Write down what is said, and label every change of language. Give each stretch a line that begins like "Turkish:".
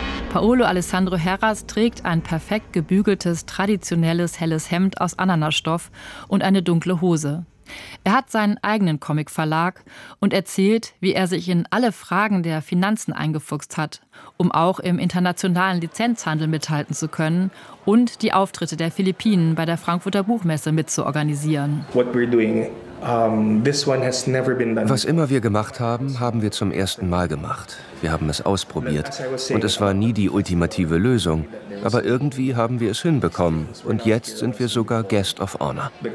German: Paolo Alessandro Herras trägt ein perfekt gebügeltes, traditionelles, helles Hemd aus Ananasstoff und eine dunkle Hose. Er hat seinen eigenen Comicverlag und erzählt, wie er sich in alle Fragen der Finanzen eingefuchst hat, um auch im internationalen Lizenzhandel mithalten zu können und die Auftritte der Philippinen bei der Frankfurter Buchmesse mitzuorganisieren.
English: What we're doing, this one has never been done.
German: Was immer wir gemacht haben, haben wir zum ersten Mal gemacht. Wir haben es ausprobiert und es war nie die ultimative Lösung. Aber irgendwie haben wir es hinbekommen und jetzt sind wir sogar
English: Guest of Honor.